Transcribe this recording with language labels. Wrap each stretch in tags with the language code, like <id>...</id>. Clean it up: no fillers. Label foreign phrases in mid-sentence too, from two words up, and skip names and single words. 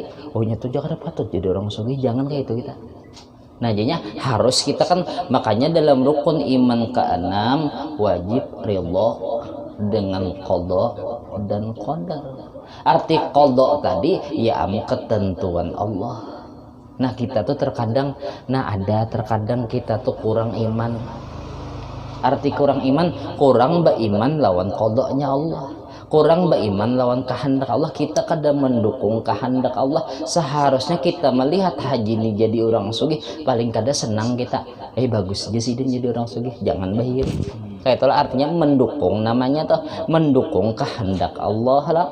<bjn>Oh nyatu jangan patut jadi orang sugih, jangan kayak itu kita. Nah jadinya harus kita kan makanya dalam rukun iman ke-6 wajib ridho dengan qada dan qadar. Arti qada tadi ya ketentuan Allah. Nah kita tuh terkadang terkadang kita tuh kurang iman. Arti kurang iman, kurang beriman lawan qadanya Allah. Kurang beriman lawan kehendak Allah, kita kada mendukung kehendak Allah. Seharusnya kita melihat haji ini jadi orang sugih, paling kada senang kita. Bagus aja sih dia jadi orang sugih, jangan bahir. Kayak itulah artinya mendukung, namanya tuh mendukung kehendak Allah lah.</bjn>